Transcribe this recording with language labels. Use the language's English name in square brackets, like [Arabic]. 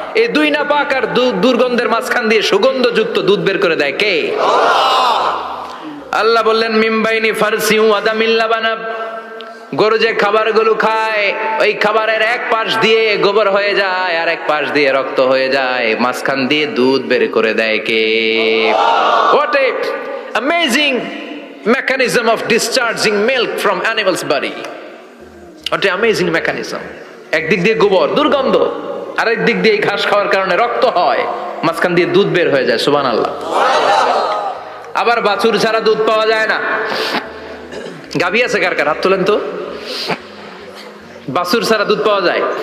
[Bangla] এই দুই নাপাক আর দুর্গন্ধের মাঝখান দিয়ে সুগন্ধযুক্ত দুধ বের করে দেয় কে? আল্লাহ বললেন [Arabic] মিমবাইনি ফারসিউ আদামিল লাবানা, [Bangla] গরু যে খাবারগুলো খায় ওই খাবারের এক পাশ দিয়ে গোবর হয়ে যায় আর এক পাশ দিয়ে রক্ত হয়ে যায়, মাঝখান দিয়ে দুধ বের করে দেয় কে? [English] What a amazing mechanism of discharging milk from animal's body. What a amazing mechanism. [Bangla] একদিক দিয়ে গোবর দুর্গন্ধ, আরেক দিক দিয়ে ঘাস খাওয়ার কারণে রক্ত হয়, মাঝখান দিয়ে দুধ বের হয়ে যায়। সুবহানাল্লাহ। আবার বাছুর ছাড়া দুধ পাওয়া যায় না। গাভী আছে কার কার? হাত তোলেন তো। বাছুর ছাড়া দুধ পাওয়া যায়?